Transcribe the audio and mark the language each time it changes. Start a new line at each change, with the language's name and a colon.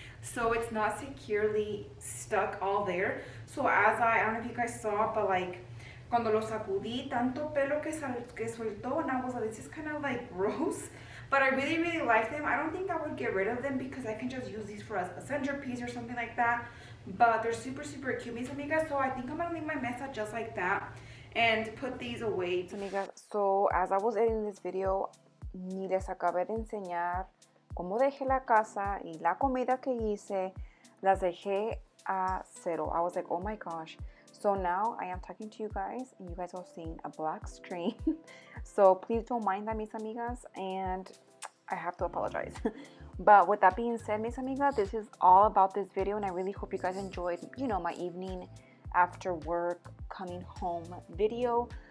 English: So it's not securely stuck all there. So as I don't know if you guys saw, but like
Spanish: cuando lo sacudí, tanto pelo que soltó,
English: and I was like, this is kind of like gross. But I really, really like them. I don't think I would get rid of them, because I can just use these for a centerpiece or something like that. But they're super, super cute,
Spanish: mis amigas.
English: So I think I'm gonna leave my mesa just like that and put these away.
Spanish: Amigas,
English: so as I was editing this video,
Spanish: ni les acabé de enseñar cómo dejé la casa y la comida que hice, las dejé a cero.
English: I was like, oh my gosh. So now I am talking to you guys, and you guys are seeing a black screen. So please don't mind that,
Spanish: mis amigas,
English: and I have to apologize. But with that being said,
Spanish: mis amigas,
English: this is all about this video, and I really hope you guys enjoyed, you know, my evening after work coming home video.